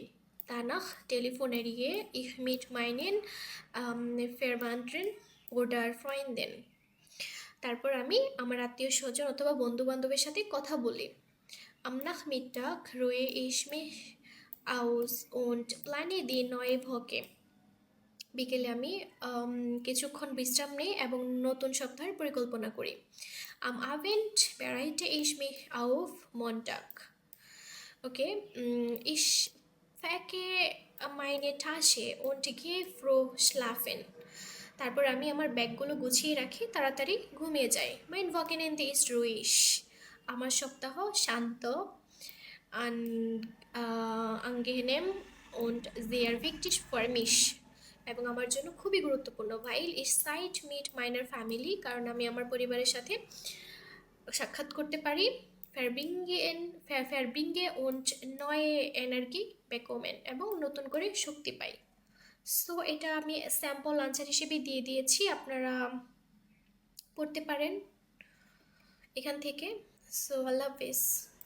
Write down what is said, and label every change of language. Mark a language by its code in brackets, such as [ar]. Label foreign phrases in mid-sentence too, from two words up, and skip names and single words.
[de] Danach telefoniere ich mit meinen Verwandten oder Freunden. [bn] তারপর আমি আমার আত্মীয় স্বজন অথবা বন্ধু বান্ধবের সাথে কথা বলি। [de] Am Nachmittag ruhe ich mich aus und plane die neue Woche. [bn] বিকেলে আমি কিছুক্ষণ বিশ্রাম নেই এবং নতুন সপ্তাহের পরিকল্পনা করি। [de] Am Abend bereite ich mich auf Montag. Okay, ich packe meine Tasche und gehe früh schlafen. [bn] তারপর আমি আমার ব্যাগগুলো গুছিয়ে রাখি, তাড়াতাড়ি ঘুমিয়ে যাই। [de] Mein Wochenende ist ruhig. [bn] আমার সপ্তাহ শান্ত, [de] angenehm und sehr wichtig für mich, [bn] এবং আমার জন্য খুবই গুরুত্বপূর্ণ। [de] ভাইল ich Zeit mit meiner Family, [bn] কারণ আমি আমার পরিবারের সাথে সাক্ষাৎ করতে পারি। [de] Verbringe und neue Energie bekommen, [bn] এবং নতুন করে শক্তি পাই। সো এটা আমি [en] sample answer [bn] হিসেবে দিয়ে দিয়েছি, আপনারা পড়তে পারেন এখান থেকে। সো আল্লাহ হাফেজ।